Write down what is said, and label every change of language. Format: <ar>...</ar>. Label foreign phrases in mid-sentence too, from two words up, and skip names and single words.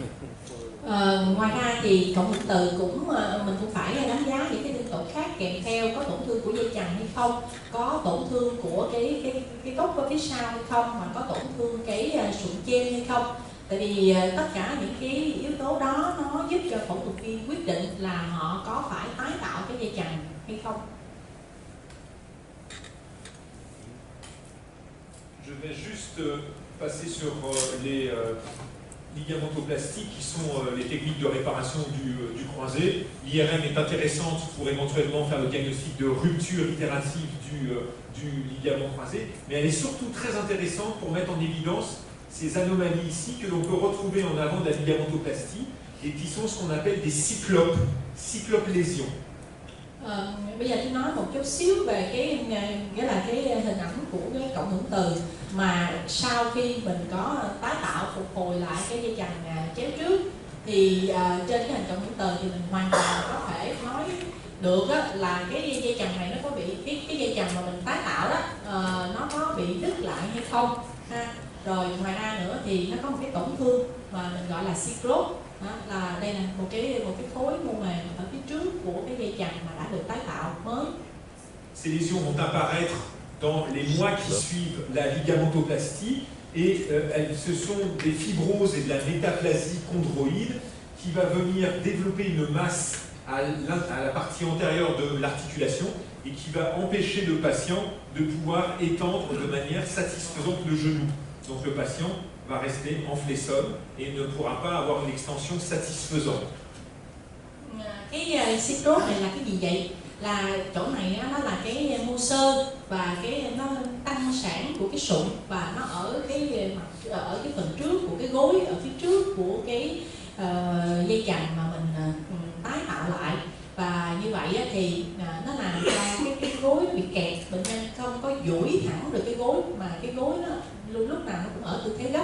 <vi>Ngoài ra thì cộng hưởng từ mình cũng phải đánh giá những cái nhân tố khác kèm theo, có tổn thương của dây chằng hay không, có tổn thương của cái gốc ở phía sau hay không, hoặc có tổn thương cái sụn trên hay không. Tại vì tất cả những cái yếu tố đó nó giúp cho phẫu thuật viên quyết định là họ có phải tái tạo cái dây chằng hay không.</vi> <fr>Je vais juste passer sur les ligamentoplasties qui sont les techniques de réparation du croisé. L'IRM est intéressante pour éventuellement faire le diagnostic de rupture itérative du ligament croisé, mais elle est surtout très intéressante pour mettre en évidence ces anomalies ici que l'on peut retrouver en avant de la ligamentoplastie et qui sont ce qu'on appelle des cyclopes lésions.</fr> <vi>Bây giờ tôi nói một chút xíu về cái hình ảnh của cái cộng hưởng từ mà sau khi mình có tái tạo phục hồi lại cái dây chằng chéo trước, thì trên cái hình cộng hưởng từ thì mình hoàn toàn có thể nói được là cái dây chằng này nó có bị cái dây chằng mà mình tái tạo đó nó có bị đứt lại hay không ha. Rồi ngoài ra nữa thì nó có một cái tổn thương mà mình gọi là cyclope. Đó, là đây là một cái khối mô mềm ở phía trước của cái dây chằng mà đã được tái tạo mới.</vi> <fr>Ces lésions vont apparaître dans les mois qui suivent la ligamentoplastie et ce sont des fibroses et de la métaplasie chondroïde qui va venir développer une masse à la partie antérieure de l'articulation et qui va empêcher le patient de pouvoir étendre de manière satisfaisante le genou. Donc le patient va rester en flessum et ne pourra pas avoir une extension satisfaisante.</fr> <vi>Cái cyclope này là cái gì vậy? Là chỗ này nó là cái mô xơ và nó tăng sản của cái sụn và nó ở cái phần trước của cái gối, ở phía trước của cái dây chằng mà mình tái tạo lại, và như vậy thì nó làm cho cái gối bị kẹt, bệnh nhân không có duỗi thẳng được cái gối mà cái gối nó lúc nào nó cũng ở tư thế gấp.</vi>